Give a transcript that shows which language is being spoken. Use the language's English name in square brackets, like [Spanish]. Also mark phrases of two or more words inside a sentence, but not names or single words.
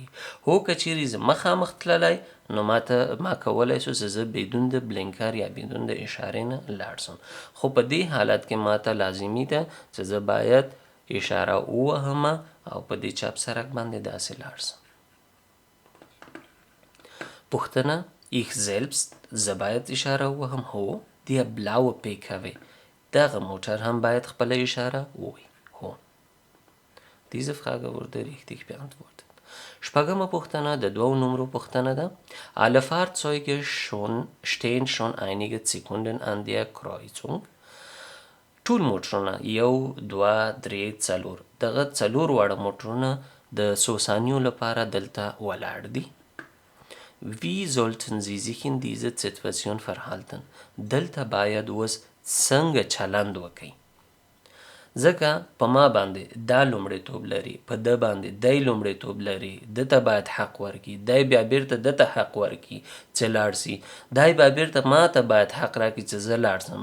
[Pashto] هو که چیرې زه مخامخ تللی، نو ما کولی سو زه بدون د بلینکر یا بدون د اشارې نه لاړ سم. خو په دې حالت کې ماته لازمي ده چې زه باید اشاره ووهم او په دې چپ سړک باندې داسې لاړ سم. پوښتنه [German] ich selbst. [Pashto] زه باید اشاره ووهم؟ هو. [German] Der blaue PKW. [Pashto] دغه موټر هم باید خپله اشاره ووهي. هو. [German] Diese Frage wurde richtig beantwortet. [Pashto] شپږمه پوښتنه د دوو نمرو پوښتنه ده. [German] Alle Fahrzeuge stehen schon einige Sekunden an der Kreuzung. [Pashto] ټول موټرونه 1 2 3 4 دغه 4 واړه موټرونه د څو ثانیو لپاره دلته ولاړ دي. [German] Wie sollten Sie sich in dieser Situation verhalten? [Pashto] دلته باید اوس څنګه چلند وکئ؟ ځکه په ما باندې دا لومړیتوب لري، په ده باندې دی لومړیتوب لري، ده ته باید حق ورکړي، دی بیا بیرته ده ته حق ورکړي چې لاړ سي، دی بیا بیرته ما ته باید حق راکړي چې زه لاړ سم.